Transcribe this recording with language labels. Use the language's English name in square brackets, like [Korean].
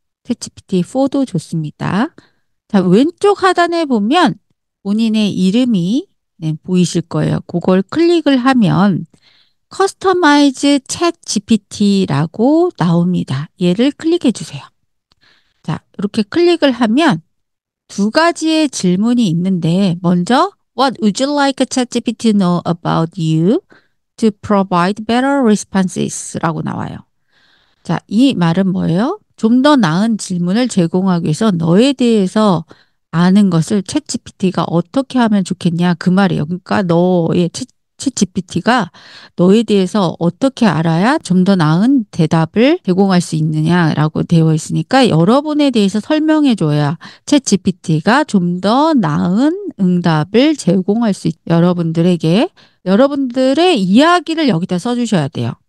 [Korean] 챗 GPT 4도 좋습니다. 자, 왼쪽 하단에 보면 본인의 이름이 보이실 거예요. 그걸 클릭을 하면 커스터마이즈 챗 GPT라고 나옵니다. 얘를 클릭해 주세요. 자, 이렇게 클릭을 하면 2가지의 질문이 있는데 먼저 [English] What would you like ChatGPT to know about you to provide better responses? [Korean] 라고 나와요. 자, 이 말은 뭐예요? 좀 더 나은 질문을 제공하기 위해서 너에 대해서 아는 것을 챗GPT가 어떻게 하면 좋겠냐 그 말이에요. 그러니까 너의 챗GPT가 너에 대해서 어떻게 알아야 좀 더 나은 대답을 제공할 수 있느냐라고 되어 있으니까 여러분에 대해서 설명해 줘야 챗GPT가 좀 더 나은 응답을 제공할 수 여러분들에게 여러분들의 이야기를 여기다 써주셔야 돼요.